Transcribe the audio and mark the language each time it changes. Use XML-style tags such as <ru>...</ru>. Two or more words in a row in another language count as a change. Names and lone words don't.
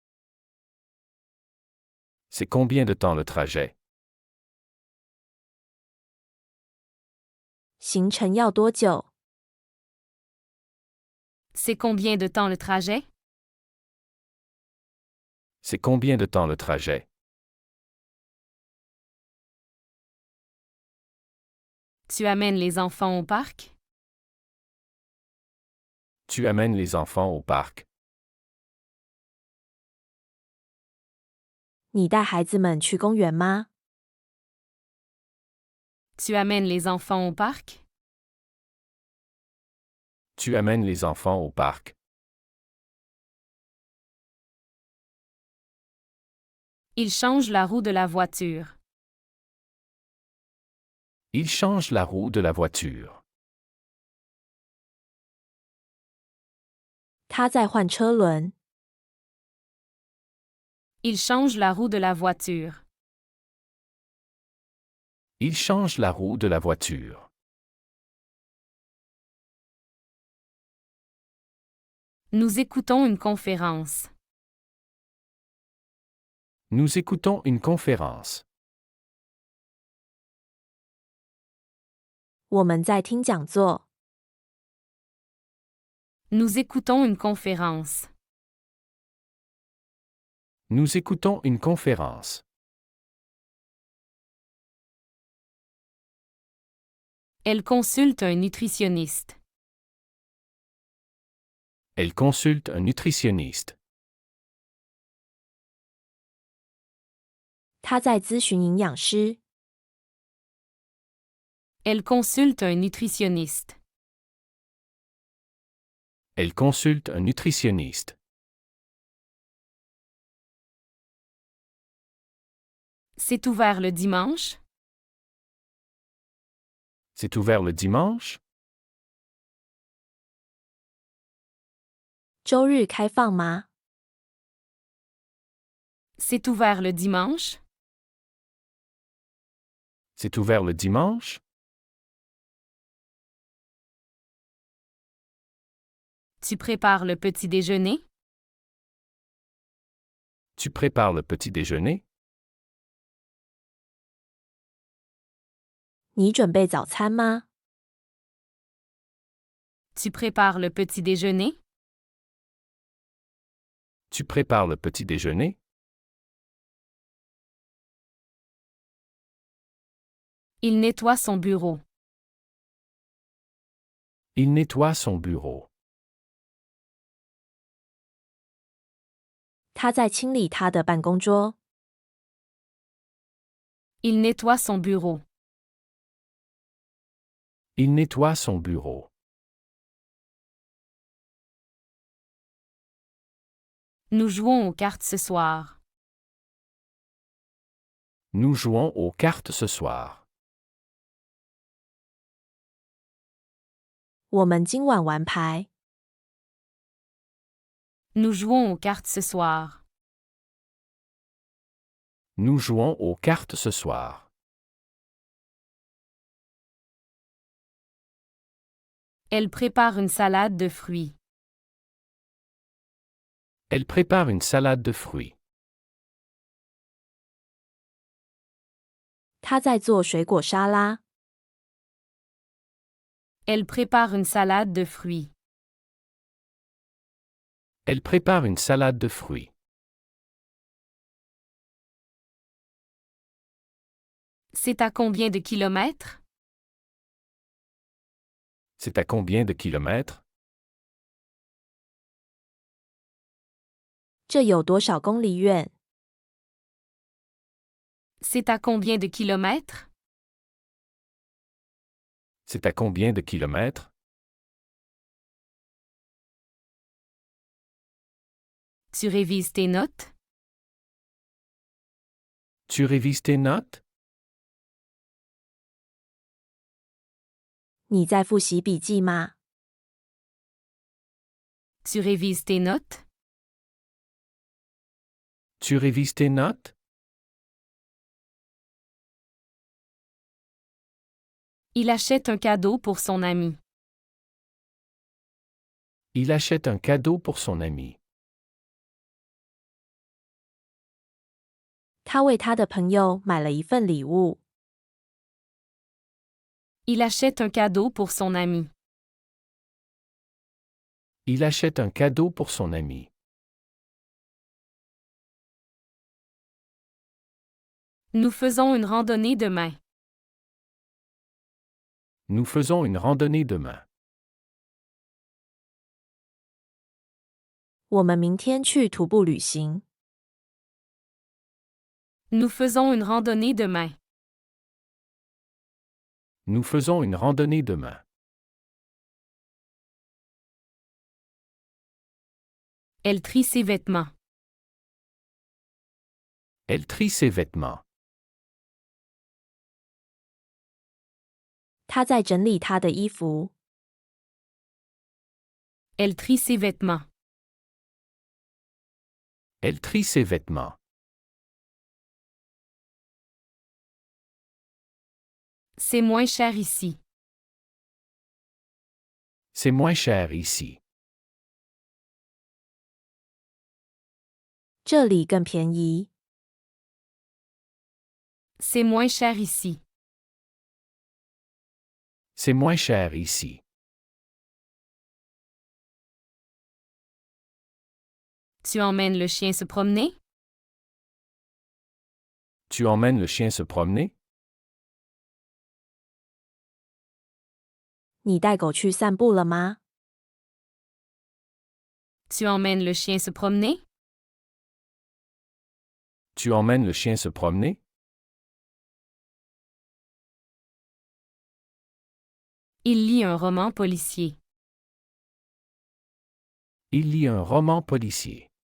<fr>C'est combien de temps le trajet?</fr> <zh>行程要多久？</zh> <fr>C'est combien de temps le trajet? C'est combien de temps le trajet? Tu amènes les enfants au parc? Tu amènes les enfants au parc.</fr> <zh>你带孩子们去公园吗？</zh> <fr>Tu amènes les enfants au parc? Tu amènes les enfants au parc. Il change la roue de la voiture. Il change la roue de la voiture.</fr> <zh>他在换车轮。</zh> <fr>Il change la roue de la voiture. Il change la roue de la voiture. Nous écoutons une conférence. Nous écoutons une conférence.</fr> <zh>我们在听讲座。</zh> <fr>Nous écoutons une conférence. Nous écoutons une conférence. Elle consulte un nutritionniste. Elle consulte un nutritionniste.</fr> <zh>他在咨询营养师。</zh> <fr>Elle consulte un nutritionniste. Elle consulte un nutritionniste. C'est ouvert le dimanche? C'est ouvert le dimanche?</fr> <zh>周日开放吗？</zh> <fr>C'est ouvert le dimanche? C'est ouvert le dimanche? Tu prépares le petit déjeuner? Tu prépares le petit déjeuner?</fr> <zh>你准备早餐吗？</zh> <fr>Tu prépares le petit déjeuner? Tu prépares le petit déjeuner? Il nettoie son bureau. Il nettoie son bureau.</fr> <zh>他在清理他的办公桌。</zh> <fr>Il nettoie son bureau. Il nettoie son bureau. Nous jouons aux cartes ce soir. Nous jouons aux cartes ce soir.</fr> <zh>我们今晚玩牌。</zh> <fr>Nous jouons aux cartes ce soir. Nous jouons aux cartes ce soir. Elle prépare une salade de fruits. Elle prépare une salade de fruits.</fr> <zh>他在做水果沙拉。</zh> <fr>Elle prépare une salade de fruits. Elle prépare une salade de fruits. C'est à combien de kilomètres? C'est à combien de kilomètres?</fr> <zh>这有多少公里远？</zh> <fr>C'est à combien de kilomètres? C'est à combien de kilomètres? Tu révises tes notes? Tu révises tes notes?</fr> <zh>你在复习笔记吗？</zh> <fr>Tu révises tes notes? Tu révises tes notes? Il achète un cadeau pour son ami. Il achète un cadeau pour son ami.</fr> <zh>他为他的朋友买了一份礼物。</zh> <fr>Il achète un cadeau pour son ami. Il achète un cadeau pour son ami. Nous faisons une randonnée demain. Nous faisons une randonnée demain.</fr> <zh>我们明天去徒步旅行。</zh> <fr>Nous faisons une randonnée demain. Nous faisons une randonnée demain. Elle trie ses vêtements. Elle trie ses vêtements.</fr> <zh>他在整理他的衣服。</zh> <fr>Elle trie ses vêtements. Elle trie ses vêtements. C'est moins cher ici. C'est moins cher ici.</fr> <zh>这里更便宜。</zh> <fr>C'est moins cher ici. C'est moins cher ici. Tu emmènes le chien se promener? Tu emmènes le chien se promener?</fr> <zh>你带狗去散步了吗？</zh> <fr>Tu emmènes le chien se promener? Tu emmènes le chien se promener? Il lit un roman policier. Il lit un roman policier.</fr>